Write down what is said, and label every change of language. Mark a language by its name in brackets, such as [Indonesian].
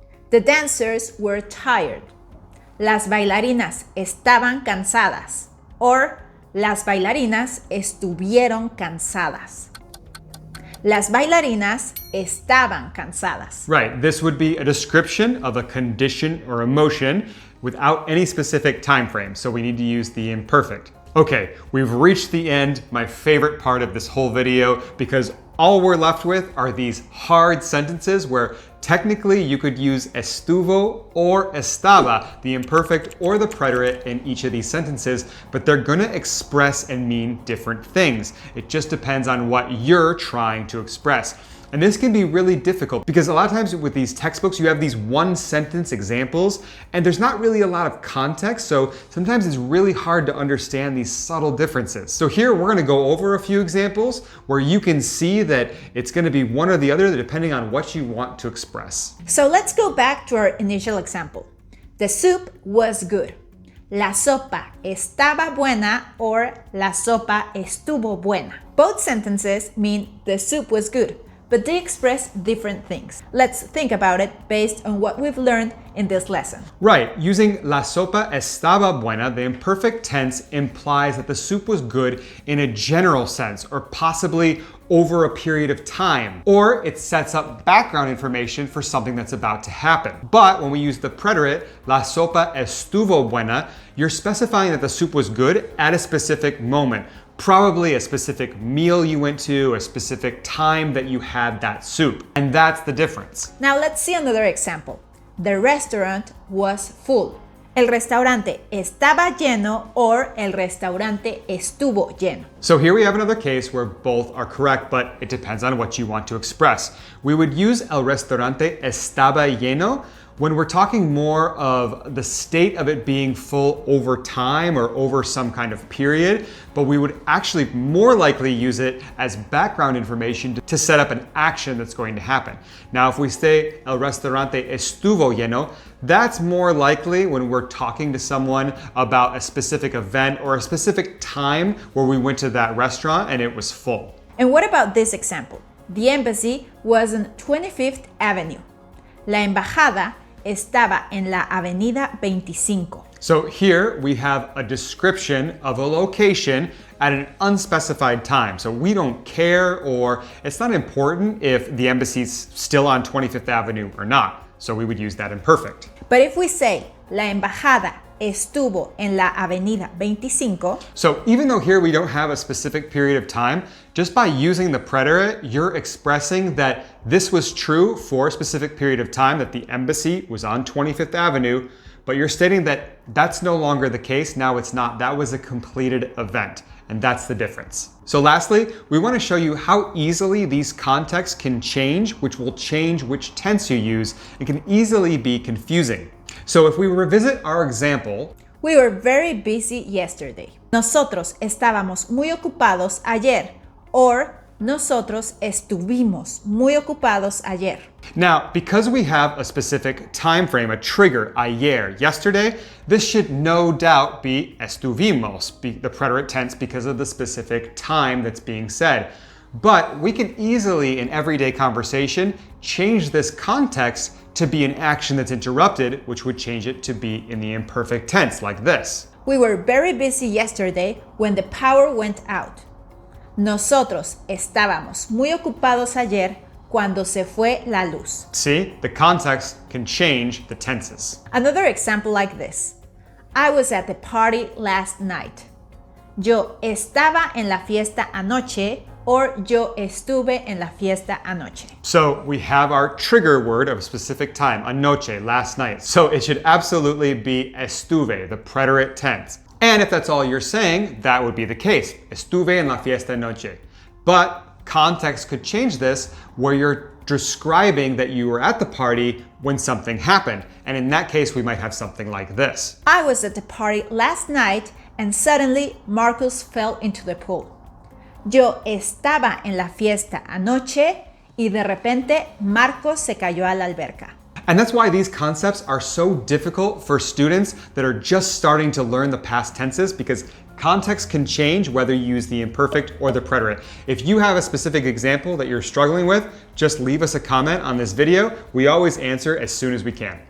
[English] The dancers were tired. [Spanish] Las bailarinas estaban cansadas. Or, las bailarinas estuvieron cansadas. Las bailarinas estaban cansadas. [English] Right, this would be a description of a condition or emotion without any specific time frame, so we need to use the imperfect. Okay, we've reached the end, my favorite part of this whole video, because all we're left with are these hard sentences where technically you could use estuvo or estaba, the imperfect or the preterite in each of these sentences, but they're gonna express and mean different things. It just depends on what you're trying to express. And this can be really difficult because a lot of times with these textbooks, you have these one sentence examples and there's not really a lot of context. So sometimes it's really hard to understand these subtle differences. So here we're gonna go over a few examples where you can see that it's gonna be one or the other depending on what you want to express. So let's go back to our initial example. The soup was good. [Spanish] La sopa estaba buena or la sopa estuvo buena. [English] Both sentences mean the soup was good, but they express different things. Let's think about it based on what we've learned in this lesson. Right, using [Spanish] la sopa estaba buena, [English] the imperfect tense implies that the soup was good in a general sense, or possibly over a period of time, or it sets up background information for something that's about to happen. But when we use the preterite, [Spanish] la sopa estuvo buena, [English] you're specifying that the soup was good at a specific moment. Probably a specific meal you went to, a specific time that you had that soup. And that's the difference. Now let's see another example. The restaurant was full. [Spanish] El restaurante estaba lleno or el restaurante estuvo lleno. [English] So here we have another case where both are correct, but it depends on what you want to express. We would use [Spanish] el restaurante estaba lleno [English] when we're talking more of the state of it being full over time or over some kind of period, but we would actually more likely use it as background information to set up an action that's going to happen. Now, if we say [Spanish] el restaurante estuvo lleno, [English] that's more likely when we're talking to someone about a specific event or a specific time where we went to that restaurant and it was full. And what about this example? The embassy was on 25th Avenue. [Spanish] La embajada estaba en la avenida 25. [English] So here we have a description of a location at an unspecified time. So we don't care, or it's not important if the embassy's still on 25th Avenue or not. So we would use that imperfect. But if we say [Spanish] la embajada estuvo en la avenida 25. [English] So even though here we don't have a specific period of time, just by using the preterite, you're expressing that this was true for a specific period of time, that the embassy was on 25th Avenue, but you're stating that that's no longer the case. Now it's not. That was a completed event, and that's the difference. So lastly, we want to show you how easily these contexts can change, which will change which tense you use, and can easily be confusing. So if we revisit our example, we were very busy yesterday. [Spanish] Nosotros estábamos muy ocupados ayer. Or nosotros estuvimos muy ocupados ayer. [English] Now, because we have a specific time frame, a trigger, ayer, yesterday, this should no doubt be estuvimos, the preterite tense, because of the specific time that's being said. But we can easily, in everyday conversation, change this context to be an action that's interrupted, which would change it to be in the imperfect tense, like this. We were very busy yesterday when the power went out. [Spanish] Nosotros estábamos muy ocupados ayer cuando se fue la luz. [English] See, the context can change the tenses. Another example like this. I was at the party last night. [Spanish] Yo estaba en la fiesta anoche, or yo estuve en la fiesta anoche. [English] So we have our trigger word of a specific time, anoche, last night. So it should absolutely be estuve, the preterite tense. And if that's all you're saying, that would be the case. [Spanish] Estuve en la fiesta anoche. [English] But context could change this where you're describing that you were at the party when something happened. And in that case, we might have something like this. I was at the party last night and suddenly Marcus fell into the pool. [Spanish] Yo estaba en la fiesta anoche y de repente Marcos se cayó a la alberca. [English] And that's why these concepts are so difficult for students that are just starting to learn the past tenses, because context can change whether you use the imperfect or the preterite. If you have a specific example that you're struggling with, just leave us a comment on this video. We always answer as soon as we can.